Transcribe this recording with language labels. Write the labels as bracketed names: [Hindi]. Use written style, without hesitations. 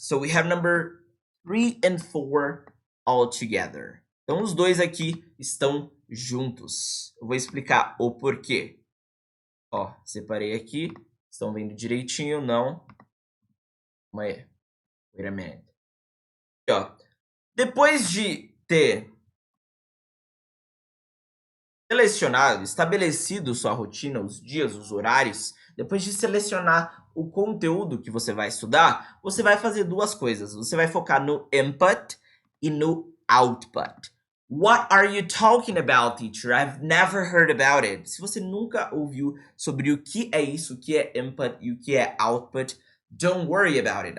[English] So we have number 3 and 4 all together. [Portuguese] Então os dois aqui estão juntos. Eu vou explicar o porquê. Ó, separei aqui. Estão vendo direitinho? Não. Calma aí. [English] Wait a minute. [Portuguese] Aqui, ó. Depois de ter selecionado, estabelecido sua rotina, os dias, os horários, depois de selecionar o conteúdo que você vai estudar, você vai fazer duas coisas. Você vai focar no input e no output. [English] What are you talking about, teacher? I've never heard about it. [Portuguese] Se você nunca ouviu sobre o que é isso, o que é input e o que é output, [English] don't worry about it.